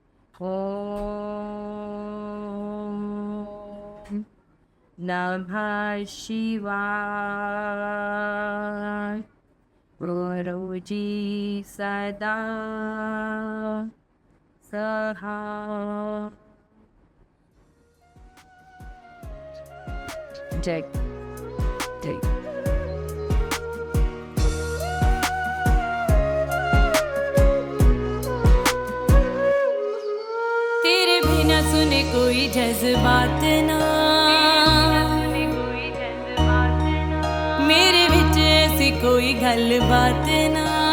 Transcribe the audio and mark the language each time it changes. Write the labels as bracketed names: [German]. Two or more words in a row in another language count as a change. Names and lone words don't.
[Sanskrit] ओम नमः शिवाय। [Hindi] गुरु जी सदा सहाय। जय जय। तेरे बिना सुने कोई जज्बात ना, [Punjabi] ਮੇਰੇ ਵਿਚ ਐਸੀ ਕੋਈ ਗੱਲ ਬਾਤ ਨਾ।